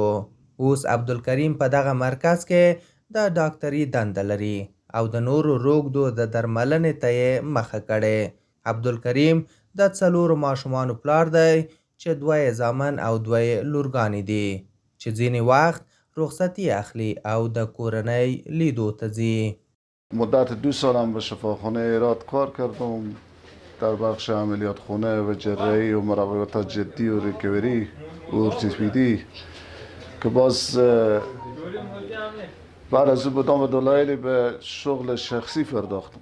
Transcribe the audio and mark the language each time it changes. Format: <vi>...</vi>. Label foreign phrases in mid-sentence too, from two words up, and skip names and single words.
<ps>اوس عبدالکریم په دغه مرکز کې د ډاکټري دنده لري او د نورو روږدو د درملنې ته یې مخه کړې. عبدالکریم د 4 ماشومانو پلار دی چې 2 زامن او 2 لورګانې دي چې ځینې وخت رخصتی اخلي او د کورنۍ لیدو ته ځي.</ps> <fa>مدت 2 سالم به شفاخانه هرات کار کردم در بخش عملیات خانه و جراحی و مراقبت جدی و ریکاوری و ارتوپیدی که باز بعد از او بدام دلایلی به شغل شخصی پرداختم.</fa>